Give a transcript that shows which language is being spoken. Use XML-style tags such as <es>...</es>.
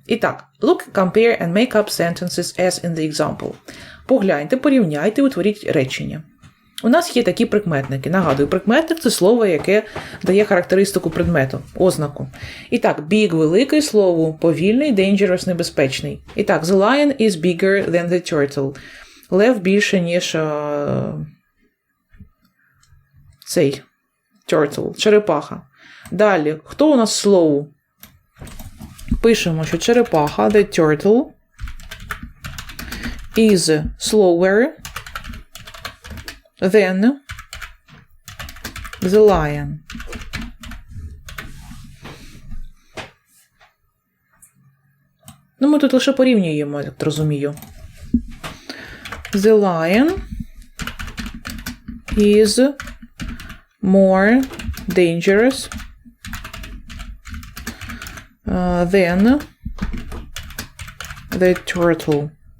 <uk>І так,</uk> <en>look, compare and make up sentences as in the example.</en> <uk>Погляньте, порівняйте, утворіть речення. У нас є такі прикметники. Нагадую, прикметник – це слово, яке дає характеристику предмету, ознаку. І так, big – великий, слово повільний, dangerous – небезпечний. І так,</uk> <en>the lion is bigger than the turtle.</en> <uk>Лев більше, ніж цей turtle, черепаха. Далі, хто у нас slow? Пишемо, що черепаха,</uk> <en>the turtle, is slower than the lion.</en> <uk>Ну, ми тут лише порівнюємо, як розумію.</uk> <en>The lion is more dangerous than the turtle.</en>